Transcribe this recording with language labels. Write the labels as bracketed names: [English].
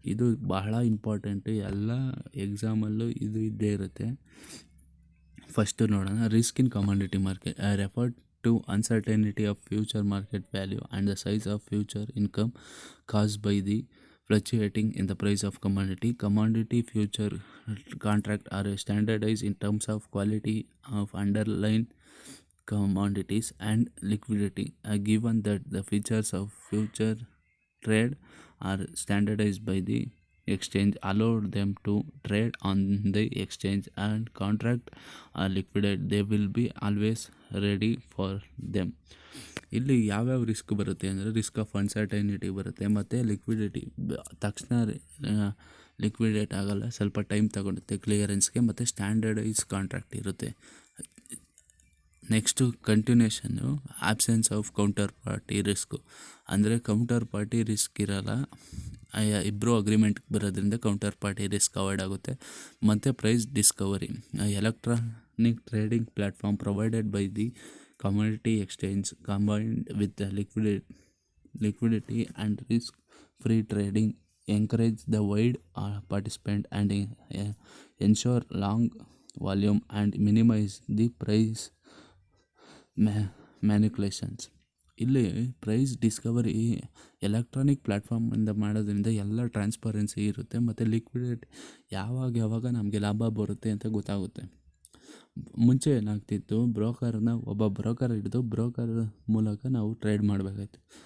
[Kannada] ಇದು ಬಹಳ ಇಂಪಾರ್ಟೆಂಟು, ಎಲ್ಲ ಎಕ್ಸಾಮಲ್ಲೂ ಇದು ಇದ್ದೇ ಇರುತ್ತೆ. ಫಸ್ಟು ನೋಡೋಣ, [English] Risk in commodity market refer to uncertainty of future market value and the size of future income caused by the fluctuating in the price of commodity. Commodity future contract are standardized in terms of quality of underlying commodities and liquidity. Given that the features of future trade are standardized by the exchange, allowed them to trade on the exchange and contract are liquidate, they will be always ready for them. [Kannada] ಇಲ್ಲಿ ಯಾವ್ಯಾವ risk ಬರುತ್ತೆ ಅಂದರೆ, risk of ಅನ್ಸರ್ಟೈನಿಟಿ ಬರುತ್ತೆ, ಮತ್ತು liquidity ತಕ್ಷಣ liquidate ಆಗೋಲ್ಲ, ಸ್ವಲ್ಪ time ತಗೊಳುತ್ತೆ ಕ್ಲಿಯರೆನ್ಸ್ಗೆ, ಮತ್ತು ಸ್ಟ್ಯಾಂಡರ್ಡೈಸ್ ಕಾಂಟ್ರಾಕ್ಟ್ ಇರುತ್ತೆ. [English] Next continuation absence of counter party risk. [Kannada] ಅಂದರೆ ಕೌಂಟರ್ ಪಾರ್ಟಿ ರಿಸ್ಕ್ ಇರೋಲ್ಲ, ಇಬ್ಬರು ಅಗ್ರಿಮೆಂಟ್ಗೆ ಬರೋದ್ರಿಂದ ಕೌಂಟರ್ ಪಾರ್ಟಿ ರಿಸ್ಕ್ ಅವಾಯ್ಡ್ ಆಗುತ್ತೆ. ಮತ್ತು [English] Price discovery, electronic trading platform provided by the community exchange combined with the liquidity and risk free trading encourage the wide participant and ensure long volume and minimize the price manipulations. [Kannada] ಇಲ್ಲಿ price Discovery electronic ಪ್ಲ್ಯಾಟ್ಫಾರ್ಮಿಂದ ಮಾಡೋದ್ರಿಂದ ಎಲ್ಲ transparency ಇರುತ್ತೆ, ಮತ್ತು liquidity ಯಾವಾಗ ನಮಗೆ ಲಾಭ ಬರುತ್ತೆ ಅಂತ ಗೊತ್ತಾಗುತ್ತೆ. ಮುಂಚೆ ಏನಾಗ್ತಿತ್ತು, ಒಬ್ಬ ಬ್ರೋಕರ್ ಹಿಡಿದು ಬ್ರೋಕರ್ ಮೂಲಕ ನಾವು ಟ್ರೇಡ್ ಮಾಡಬೇಕಾಯ್ತು.